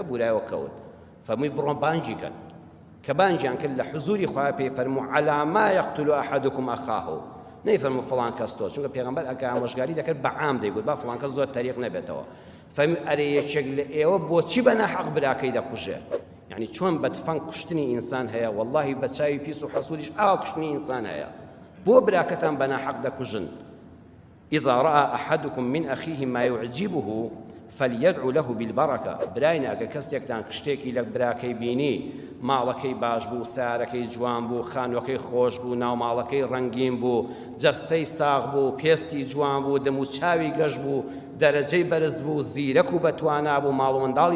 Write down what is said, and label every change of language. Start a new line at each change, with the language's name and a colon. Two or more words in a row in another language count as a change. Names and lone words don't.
Central Kurdish: بورایەوە کەوت فەرمووی بڕۆ بانگی کەن کە بانگیان کرد لە حزوری خوا پێی فەرموو
Arabic: عەلا ما یەقتل ئەحەدوکم ئەخاه
Central Kurdish: نەیفەرموو فڵان کەس تۆ چونکە پێغەمبەر ئەگە ئامۆژگاری دەکرد بە عام دەیگوت با فڵان کەس زۆر تەریق نەبێتەوە فەرمووی ئەرێ یەکێک لە ئێوە بۆچی بە ناحەق براکەی دەکوژێ یعنی چۆن بەتفەنگ کوشتنی ئینسان هەیە واللهی بە چاوی پیس و حەسوودیش ئاوا کوشتنی ئینسان هەیە بۆ براکەتان بە ناحەق دەکوژن
Arabic: إذا رأى أحدكم من أخيه ما يعجبه فليدعو له بالبركة
Central Kurdish: براينا ئەگەر کەسێکتان شتێکی لە براکەی بینی ماڵەکەی باش بوو سارەکەی جوان بوو خانوەکەی خۆش بوو ناوماڵەکەی ڕەنگین بوو جەستەی ساغ بوو پێستی جوان بوو دەم و چاوی گەش بوو دەرەجەی بەرز بوو زیرەک و بەتوانا بوو ماڵ و منداڵی